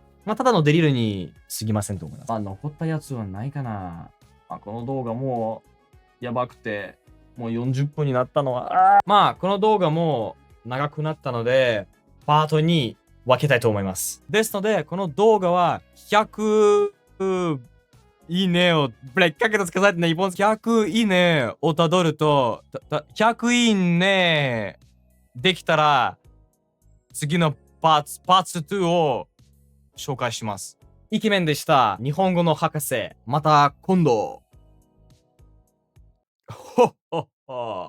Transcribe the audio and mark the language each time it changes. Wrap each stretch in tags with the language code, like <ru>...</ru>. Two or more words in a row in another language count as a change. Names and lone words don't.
<ja>ただのデリルに過ぎませんと思います。残ったやつはないかな。この動画もうやばくて、もう40分になったのは、この動画も長くなったので、 パートに分けたいと思います。ですので、この動画は100いいねを、</ja> <ru>Блядь, как это сказать на японском?</ru> <ja>100 いいねをたどると、100いいねできたら、次のパーツ2を紹介します。イケメンでした。日本語の博士。また今度。ほっほっほ。</ja>